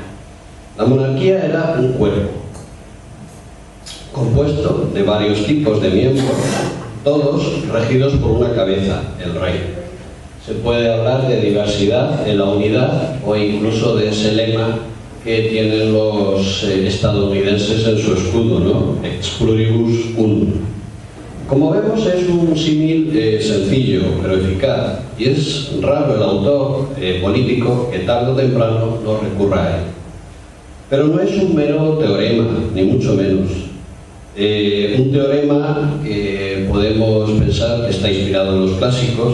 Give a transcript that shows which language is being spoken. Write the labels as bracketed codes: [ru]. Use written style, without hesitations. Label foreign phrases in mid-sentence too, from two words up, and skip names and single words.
[es] La monarquía era un cuerpo compuesto de varios tipos de miembros, todos regidos por una cabeza, el rey. Se puede hablar de diversidad en la unidad o incluso de ese lema que tienen los estadounidenses en su escudo, ¿no? [la] Ex pluribus unum. [es] Como vemos, es un símil sencillo pero eficaz, y es raro el autor político que tarde o temprano no recurra a él. Pero no es un mero teorema, ni mucho menos. Un teorema que podemos pensar que está inspirado en los clásicos.